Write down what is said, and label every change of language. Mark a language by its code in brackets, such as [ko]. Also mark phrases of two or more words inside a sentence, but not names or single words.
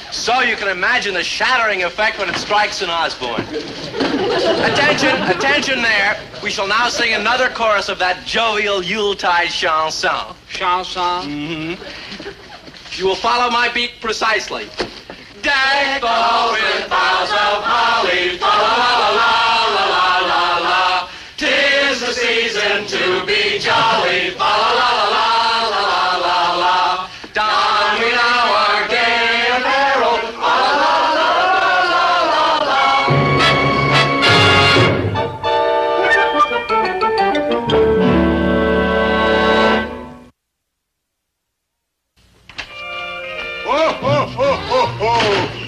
[en] So you can imagine the shattering effect when it strikes an Osborne. Attention there. We shall now sing another chorus of that jovial Yuletide chanson. Chanson? Mm-hmm. You will follow my beat precisely. Decked all with boughs of holly, fa la la la la la la. 'Tis the season to be jolly, fa la la la la la la. Don we now our gay apparel, fa la la la la la Ho, ho, ho, ho, ho.